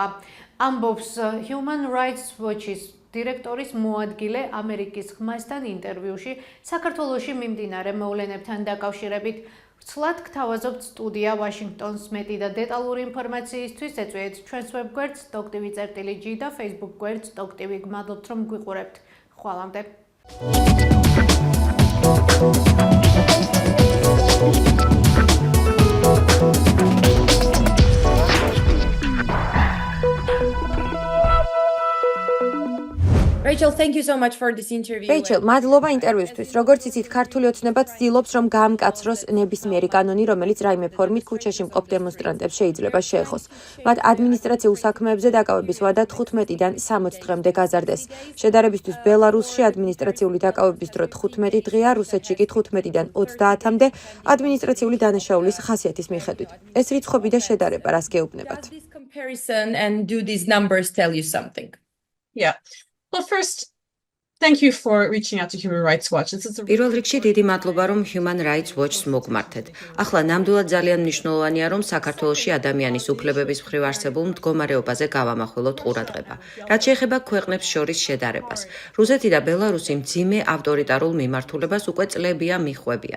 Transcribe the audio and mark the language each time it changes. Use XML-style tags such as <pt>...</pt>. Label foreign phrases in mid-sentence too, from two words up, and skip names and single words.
<ka>ამბობს Human Rights Watch-ის დირექტორის მოადგილე ამერიკის ხმასთან ინტერვიუში საქართველოში მიმდინარე მოვლენებთან დაკავშირებით. Ვრცლად გთავაზობთ სტუდია Washington's მეტი და დეტალური ინფორმაციისთვის ეწვიეთ ჩვენს ვებგვერდს doc.tv.g და Facebook გვერდს doc.tv. გმადლობთ რომ გვიყურებთ. ხვალამდე.</ka> <en>Rachel, thank you so much for this interview. Rachel,</en> <ka>მადლობა ინტერვიუსთვის. როგორც იცით, ქართული ოცნება ცდილობს, რომ გაამკაცროს ნებისმიერი კანონი, რომელიც რაიმე ფორმით ქუჩაში მყოფ დემონსტრანტებს შეიძლება შეეხოს. მათ ადმინისტრაციულ საქმეებზე დაკავების ვადა 15-დან 60 დღემდე გაზარდეს. შედარებისთვის, ბელარუსში ადმინისტრაციული დაკავების დრო 15 დღეა, რუსეთში კი 15-დან 30-მდე ადმინისტრაციული დანაშაულის ხასიათის მიხედვით. ეს რიცხვები და შედარება რას გეუბნებათ?</ka> <en>Does this comparison and do these numbers tell you something? Yeah. Well, first, thank you for reaching out to Human Rights Watch.</en> <ka>პირველ რიგში დიდი მადლობა, რომ Human Rights Watch-ს მოგმართეთ. ახლა ნამდვილად ძალიან მნიშვნელოვანია, რომ საქართველოში ადამიანის უფლებების მხრივ არსებულ მდგომარეობაზე გავამახვილოთ ყურადღება. რაც შეეხება ქვეყნებს შორის შედარებას. რუსეთი და ბელარუსი მძიმე ავტორიტარულ მიმართულებას უკვე წლებია მიხვევიან.</ka>